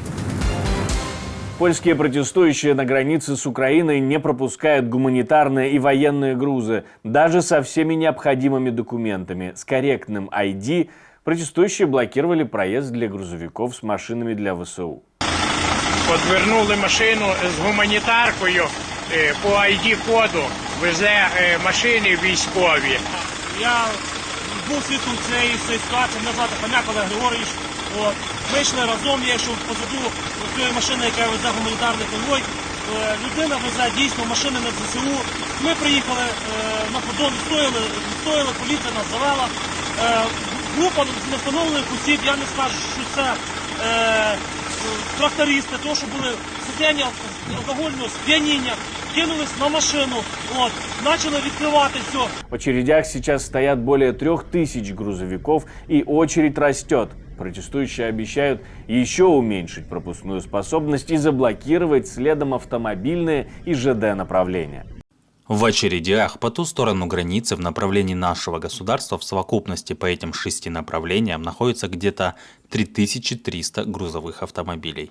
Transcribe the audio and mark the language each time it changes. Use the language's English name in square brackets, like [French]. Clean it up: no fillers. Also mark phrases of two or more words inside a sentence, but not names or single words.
[Russian] Польские протестующие на границе с Украиной не пропускают гуманитарные и военные грузы, даже со всеми необходимыми документами. С корректным ID протестующие блокировали проезд для грузовиков с машинами для ВСУ. [Ukrainian] Подвернули машину з гуманітаркою по ID-коду, везе машини військові. Я був свідком цієї ситуації, мене звати Хомяк Олег Григорович. Ми йшли разом, я йшов позаду цієї машини, яка везе гуманітарний конвой. Людина везе дійсно машини на ЗСУ. Ми приїхали на кордон, відстояли, поліція нас завела. Група невстановлених осіб, я не скажу, що це трактористи, тому що були состояння алкогольного сп'яніння, кинулись на машину, начали відкривати все. [Russian] В очередях сейчас стоят более 3000 грузовиков, и очередь растет. Протестующие обещают еще уменьшить пропускную способность и заблокировать следом автомобильные и ЖД направления. В очередях по ту сторону границы в направлении нашего государства в совокупности по этим 6 направлениям находится где-то 3300 грузовых автомобилей.